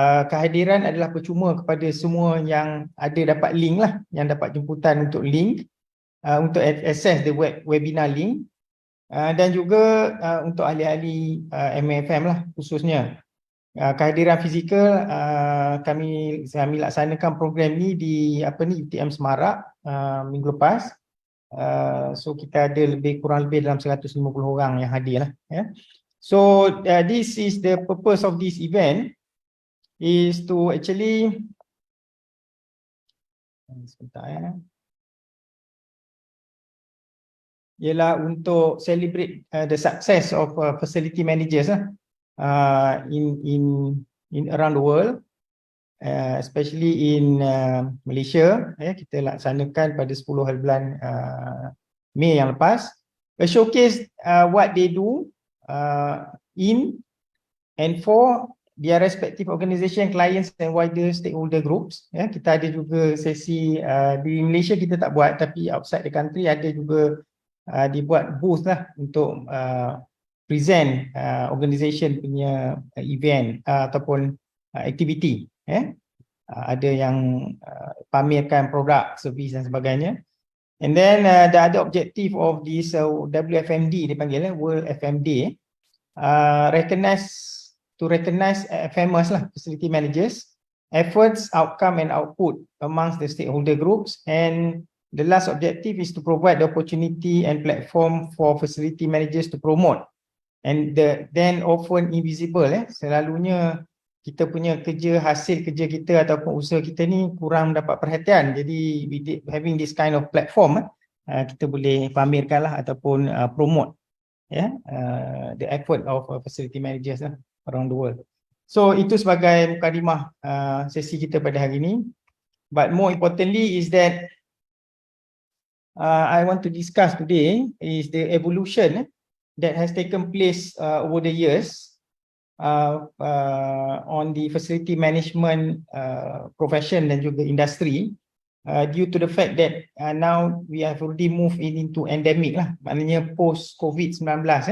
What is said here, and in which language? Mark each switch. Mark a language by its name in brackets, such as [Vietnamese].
[Malay] Kehadiran adalah percuma kepada semua yang ada dapat link lah, yang dapat jemputan untuk link, untuk [English] access the webinar link, [Malay] dan juga untuk ahli-ahli MAFM lah khususnya. Kehadiran fizikal, kami laksanakan program ni di UTM Semarak minggu lepas. So kita ada kurang lebih dalam 150 orang yang hadir lah. [English] So this is the purpose of this event, is to actually [Malay] ialah untuk [English] celebrate the success of facility managers in around the world, especially in Malaysia. [Malay] Kita laksanakan pada 10 hari bulan Mei yang lepas, [English] showcase what they do in and for their respective organisation, clients and wider stakeholder groups. [Malay] Kita ada juga sesi di Malaysia kita tak buat, tapi [English] outside the country [Malay] ada juga dibuat booth lah untuk present organisation punya event ataupun aktiviti. Ada yang pamerkan produk, servis dan sebagainya. [English] And then the other objective of this WFMD dipanggil World FMD, recognize famous lah facility managers, efforts, outcome and output amongst the stakeholder groups. And the last objective is to provide the opportunity and platform for facility managers to promote. And then often invisible, [Malay] selalunya kita punya hasil kerja kita ataupun usaha kita ni kurang mendapat perhatian. [English] Jadi having this kind of platform, [Malay] kita boleh pamerkan lah ataupun [English] promote the effort of facility managers around the world. [Malay] So itu sebagai mukadimah sesi kita pada hari ini. [English] But more importantly is that I want to discuss today is the evolution that has taken place over the years on the facility management profession [Malay] dan juga industri, [English] due to the fact that now we have already moved into endemic lah, [Malay] maknanya [English] post COVID-19.